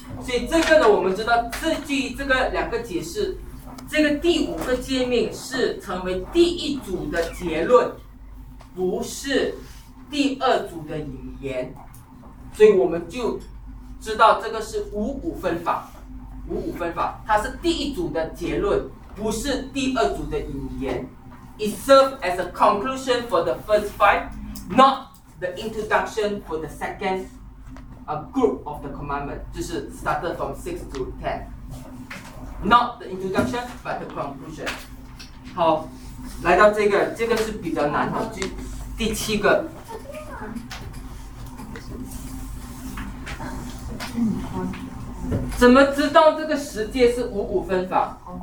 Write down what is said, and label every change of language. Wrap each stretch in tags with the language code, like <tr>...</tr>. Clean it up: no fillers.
<zh>所以这个呢，我们知道这句这个两个解释，这个第五个诫命是成为第一组的结论，不是第二组的引言。所以我们就知道这个是五五分法，五五分法它是第一组的结论，不是第二组的引言。</zh> <en>It serves as a conclusion for the first five, not the introduction for the second group of the commandment，</en> <zh>就是</zh> <en>started from 6 to 10，Not the introduction, but the conclusion。</en> <zh>好，来到这个是比较难的，第七个。怎么知道这个十诫是五五分法？</zh>